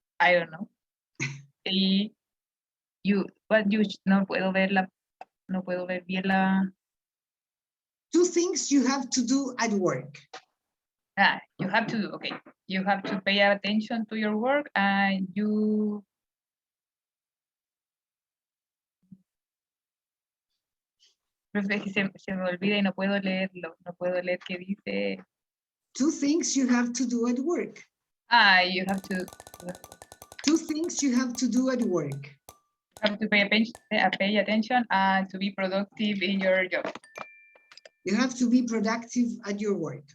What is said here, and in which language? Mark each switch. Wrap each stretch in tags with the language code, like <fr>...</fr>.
<en>I don't know. But you</en> <es>no puedo ver la No puedo ver bien la...</es> <en>2 things you have to do at work. You have to do, okay. You have to pay attention to your work and you...</en> <es>Pero es que se me olvida y no puedo leerlo. No puedo leer qué dice.</es> <en>2 things you have to do at work. You have to... 2 things you have to do at work. Have to pay attention and to be productive in your job. You have to be productive at your work.</en>